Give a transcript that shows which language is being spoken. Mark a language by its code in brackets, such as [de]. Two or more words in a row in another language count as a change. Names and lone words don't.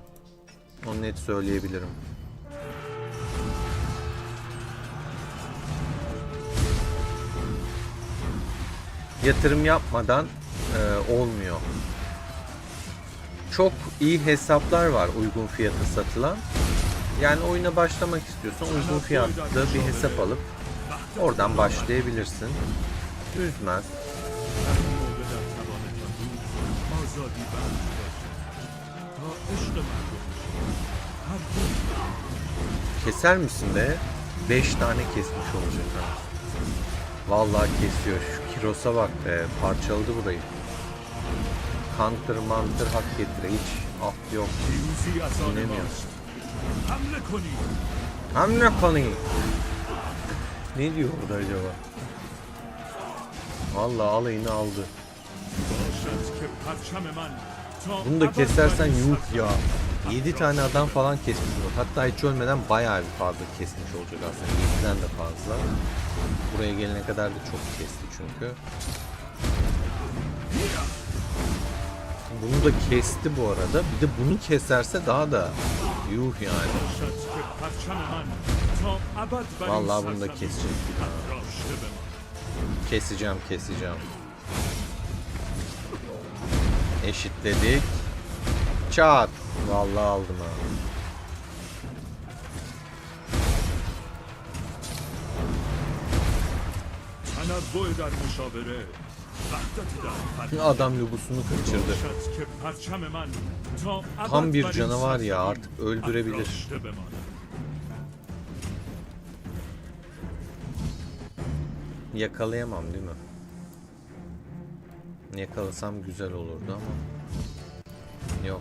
[tr] Onu net söyleyebilirim. Yatırım yapmadan olmuyor. Çok iyi hesaplar var uygun fiyata satılan. Yani oyuna başlamak istiyorsan uygun fiyatta bir hesap alıp oradan başlayabilirsin. Üzmez. [fa] آزادی بخش تا عشق مردم هر [tr] Keser misin be? 5 tane kesmiş olacak ha. Vallahi kesiyor. Şu Kiros'a bak be. Parçaladı burayı. Counter mantır hak getire. Hiç af yok. [fa] پیروزی از آن نمیاد. ماست حمله کنید [tr] Hamle kanıyım. Ne diyor burada acaba? Vallahi alayını aldı. [fa] باشد که پرچم من تا [tr] Bunu da [fa] ابد [tr] kesersen [fa] بر این [tr] yuh [fa] سرزمین [tr] ya. 7 tane adam falan kesmiş olur. Hatta hiç ölmeden bayağı bir fazla kesmiş olacak aslında. 7'den de fazla. Buraya gelene kadar da çok kesti çünkü. Bunu da kesti bu arada. Bir de bunu keserse daha da yuh yani. [fa] باشد که پرچم من تا ابد بر این [tr] Vallahi bunu da [fa] سرزمین [tr] kesecek. [fa] افراشته بماند. [tr] Keseceğim. Eşitledik. Çat. Vallahi aldım ha. [fa] تنوع در مشاوره وحدت در فرهنگ. [tr] Adam lobusunu kaçırdı. [fa] باشد که پرچم من تا [tr] Tam [fa] ابد [tr] bir [fa] بر این [tr] canavar ya, [fa] سرزمین [tr] artık öldürebilir. [fa] افراشته بماند. [tr] Yakalayamam değil mi? Yakalasam güzel olurdu ama yok.